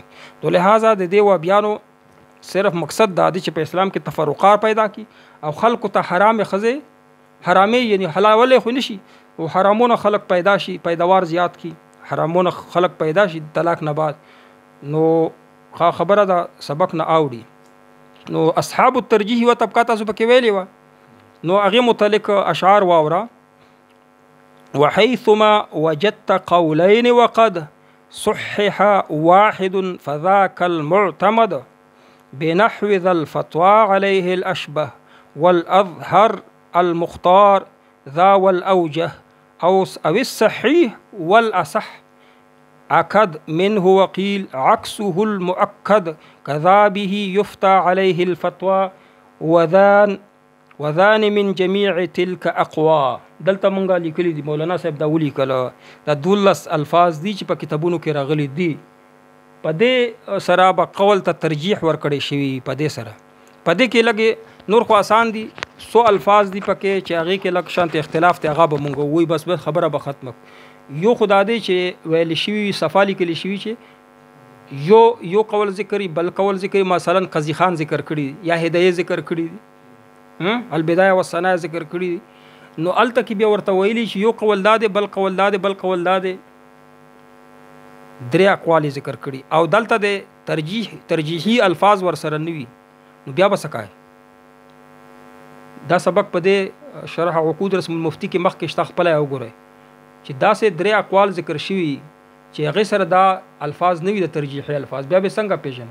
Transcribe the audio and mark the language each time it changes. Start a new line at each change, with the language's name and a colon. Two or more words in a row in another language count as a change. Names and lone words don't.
Pashto: نو لہذا د دې وابیانو صرف مقصد دا دی چې په اسلام کې تفرقات پیدا کی او خلکو ته حرام ښځې حرامې یعنی حلالولې خو نشي، او حرامونه خلک پیدا شي، پیداوار زیات کی، حرامونه خلک پیدا شي طلاق نه بعد. نو خبره دا سبق نه اوړي. نو
Arabic: اصحاب الترجیح
Pashto: و طبقات تاسو پکې ویلې وه، نو هغې متعلق اشعار واوره.
Arabic: وحيثما وجدت قولين وقد صحح واحد فذاك المعتمد بنحو ذا الفتوى عليه الأشبه والأظهر المختار ذا والأوجه أو الصحيح والأصح أكد منه وقيل عكسه المؤكد كذا به يفتى عليه الفتوى وذان من جميع تلك اقوا.
Pashto: دلته مونږه لیکلي دي، مولانا صاحب دا ولیکله، دا 12 الفاظ دي چې په کتابونو کې راغلي دي. په دې سره به قول ته ترجیح ورکړی شوي، په دې سره په دې کې لږ نور خو آسان دي، 100 الفاظ دي پکې چې هغې کې لږ شانت اختلاف دی، هغه به مونږ ووایي بس خبره به ختمه. یو خدا دی چې ویل شوي صفا لیکلی شوي چې یو قول ذکري بل قول ذکري، مثلا قاضي خان ذکر کړي یا هدایه ذکر کړي دي، البدايه والثناء ذکر کړي. نو الته کې بیا ورته ویلي چې یو قول دا دی بل قول دا دی بل قول دا دی، درې اقوال ذکر کړي او دلته د ترجیحي الفاظ ورسره نه وي، نو بیا به څه کوي. دا سبق په دې شرح عقود رسم المفتی کې مخکې شته، خپله یې وګورئ چې داسې درې اقوال ذکر شوي چې هغې سره دا الفاظ نه وي د ترجیحي الفاظ، بیا به څنګه پیژنئ؟